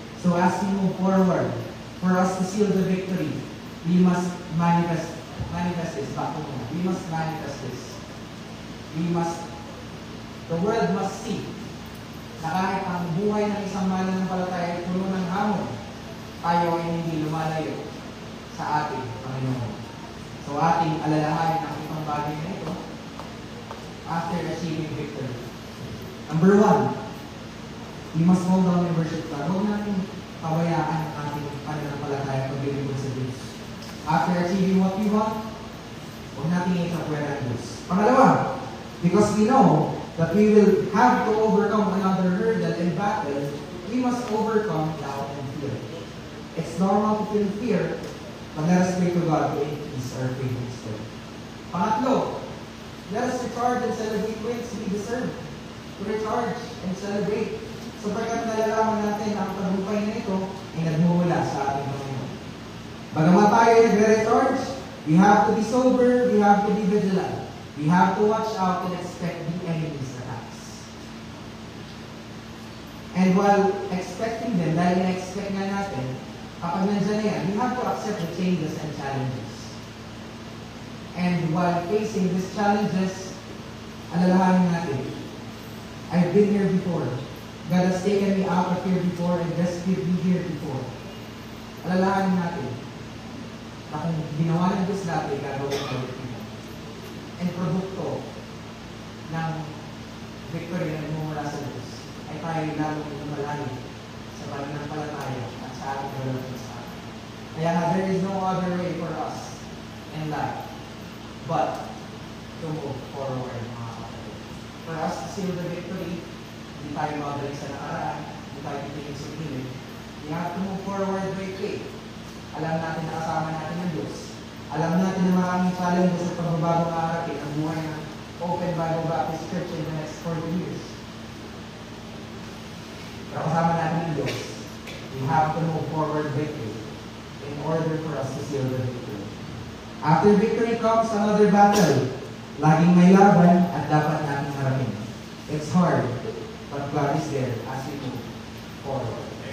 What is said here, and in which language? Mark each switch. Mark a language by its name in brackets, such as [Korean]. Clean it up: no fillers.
[English] So as we move forward, for us to seal the victory, we must manifest this. We must manifest this. The world must see [Filipino] na kahit ang buhay ng isang mananampalataya ay puno ng hamon, tayo ay hindi lumalayo sa ating Panginoon. So ating alalahanin ang itong bagay na ito [English] after achieving victory. Number 1, we must hold on and worship God. [Filipino] Huwag natin pabayaan ang ating pananampalataya paglilingkod sa Diyos. [English] After achieving what we want, [Filipino] huwag natin ikapwera ang Diyos. Pangalawa, [English] because we know that we will have to overcome another hurdle in battle, we must overcome doubt and fear. It's normal to feel fear, but let us pray to God to increase our faith instead. [Filipino] Pangatlo, [English] let us recharge and celebrate wins we deserve. To recharge and celebrate. [Filipino] So pagkat nalalaman natin ang tagumpay na ito ay nagmumula sa ating Panginoon. Bagamat tayo ay nagre-recharge, [English] we have to be sober, we have to be vigilant. We have to watch out and expect the enemy's attacks. And while expecting them, [Filipino] dahil na-expect nga natin, Kapag nandiyan na yan, [English] we have to accept the changes and challenges. And while facing these challenges, [Filipino] alalahanin natin, [English] I've been here before. God has taken me out of here before and rescued me here before. [Filipino] Alalahanin natin na kung ginawa ng Diyos dati, gagawin ko ulit nito. And produkto ng victory na nagmumula sa Diyos ay tayo lalong lumalalim sa pananampalataya at sa ating relasyon sa atin. Kaya nga, [English] there is no other way for us in life but to move forward, [Filipino] mga kapatid. [English] For us to seal the victory, [Filipino] hindi tayo mabalik sa nakaraan, hindi tayo titigil sa gilid. [English] We have to move forward by faith. [Filipino] Alam natin na kasama natin ang Diyos. Alam natin na maraming challenges at pagbabagong aarapin ang buhay ng Open Bible Baptist Church [English] in the next 40 years. [Filipino] Pero kasama natin ang Diyos. [English] We have to move forward by faith in order for us to seal the victory. After victory comes another battle. [Filipino] Laging may laban at dapat natin harapin. [English] It's hard, but God is there as we move forward.